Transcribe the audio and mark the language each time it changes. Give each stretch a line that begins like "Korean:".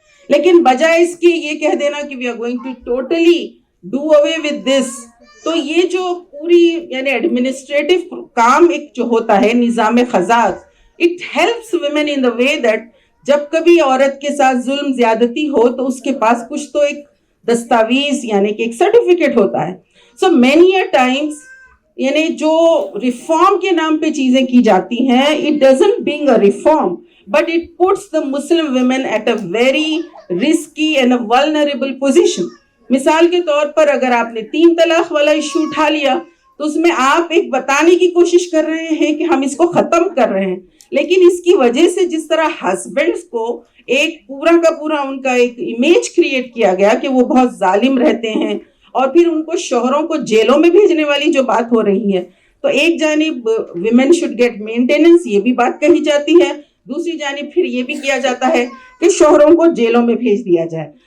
Urdu: لیکن بجائے اس کے یہ کہہ دینا کہ
English: we are going to totally do away with this,
Urdu: تو یہ جو پوری یعنی ایڈمنسٹریٹو کام ایک جو ہوتا ہے نظام خزاں,
English: it helps women in the way that
Urdu: جب کبھی عورت کے ساتھ ظلم زیادتی ہو تو اس کے پاس کچھ تو ایک دستاویز یعنی کہ ایک سرٹیفکیٹ ہوتا ہے.
English: So many a times
Urdu: یعنی جو ریفارم کے نام پہ چیزیں کی جاتی ہیں,
English: it doesn't bring a reform but it puts the Muslim women at a very risky and a vulnerable position.
Urdu: مثال کے طور پر اگر آپ نے 3 طلاق والا ایشو اٹھا لیا تو اس میں آپ ایک بتانے کی کوشش کر رہے ہیں کہ ہم اس کو ختم کر رہے ہیں, لیکن اس کی وجہ سے جس طرح ہسبینڈز کو ایک پورا کا پورا ان کا ایک امیج کریٹ کیا گیا کہ وہ بہت ظالم رہتے ہیں, اور پھر ان کو شوہروں کو جیلوں میں بھیجنے والی جو بات ہو رہی ہے, تو ایک جانب
English: women should get maintenance
Urdu: یہ بھی بات کہی جاتی ہے, دوسری جانب پھر یہ بھی کیا جاتا ہے کہ شوہروں کو جیلوں میں بھیج دیا جائے.